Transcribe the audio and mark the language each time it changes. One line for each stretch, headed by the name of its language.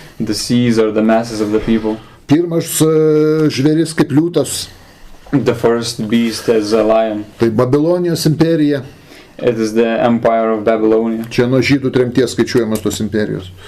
English: The seas are the masses of the people.
Lithuanian: Pirmas žvėris kaip liūtas.
English: The first beast is a lion.
Lithuanian: Tai Babilonijos imperija.
English: It is the empire of Babylonia.
Lithuanian: Čia nuo žydų tremties skaičiuojamas tos imperijos.